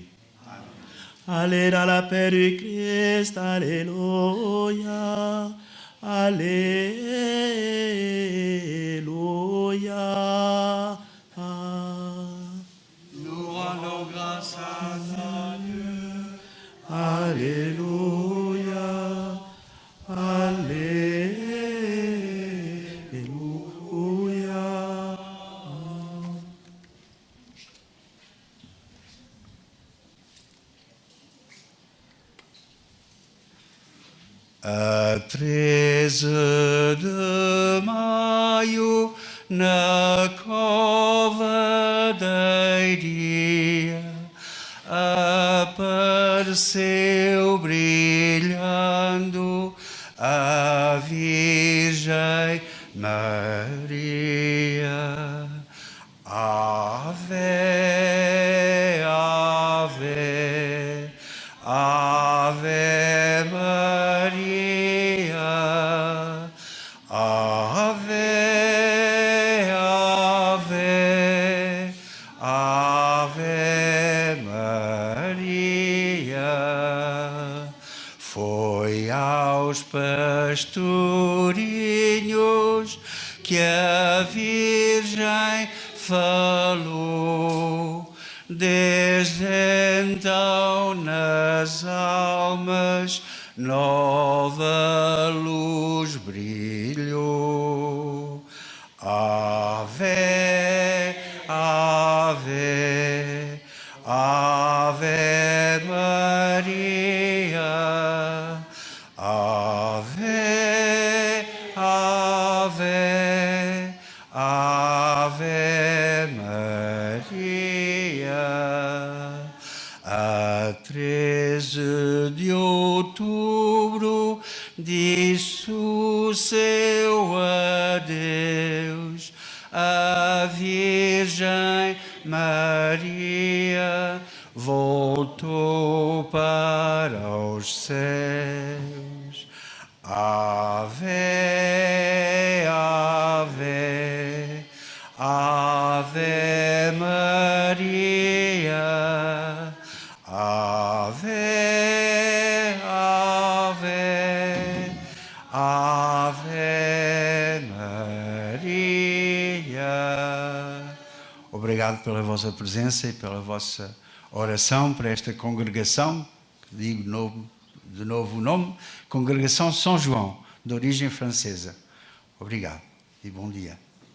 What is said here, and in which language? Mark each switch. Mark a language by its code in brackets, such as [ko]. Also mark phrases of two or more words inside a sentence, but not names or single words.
[fr] Allez dans la paix du Christ, alléluia, alléluia. Nous rendons grâce à Dieu. Alléluia, alléluia. [pt] A 13 de maio, na cova da Iria, apareceu brilhando a Virgem Maria. Ave, ave, ave Maria. Ave, ave, ave Maria. Foi aos pastorinhos que a Virgem falou. Desde então nas almas nova luz brilhou. Ave, ave, ave Maria. Ave, ave, ave Maria. A 13 de outubro disse o seu adeus a Virgem Maria, voltou para os céus. Ave, ave, ave Maria. Ave, ave, ave Maria. Obrigado pela vossa presença e pela vossa oração para esta congregação, que digo de novo o nome, Congregação São João, de origem francesa. Obrigado e bom dia.